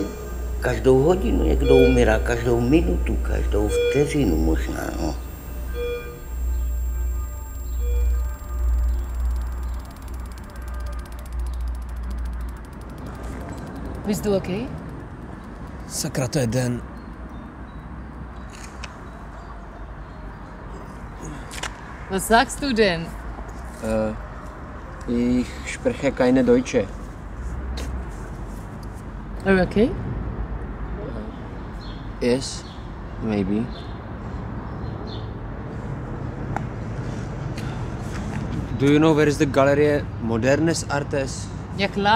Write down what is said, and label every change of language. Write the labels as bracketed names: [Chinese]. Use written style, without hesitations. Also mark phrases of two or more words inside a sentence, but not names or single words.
[Czech] Každou hodinu někdo umírá, každou minutu, každou vteřinu možná, no. [English] Is to okay? [Czech] Sakra, to je den. [German] Was sagst du denn? Ich spreche keine Deutsche. [English] Are you okay? Yes, maybe. Do you know where is the Galerie Modernes Artes? [German] Ja klar.